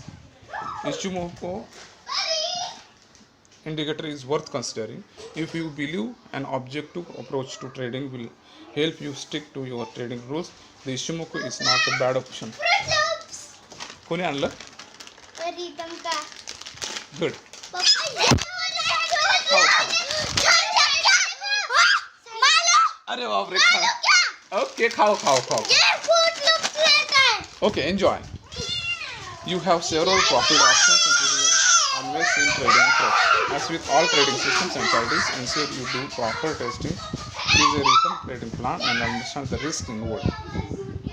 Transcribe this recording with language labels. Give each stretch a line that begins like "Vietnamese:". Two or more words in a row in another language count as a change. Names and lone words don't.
English: Ichimoku indicator is worth considering. If you believe an objective approach to trading will help you stick to your trading rules, the Ichimoku is not a bad option.
Marathi: कोणी आणलं? Good.
Hindi: अरे बाप रे, खाओ. Okay, खाओ.
English: Okay, enjoy. You have several profit options, including always in trading approach. As with all trading systems and strategies, ensure you do proper testing, use a written trading plan, and understand the risk involved.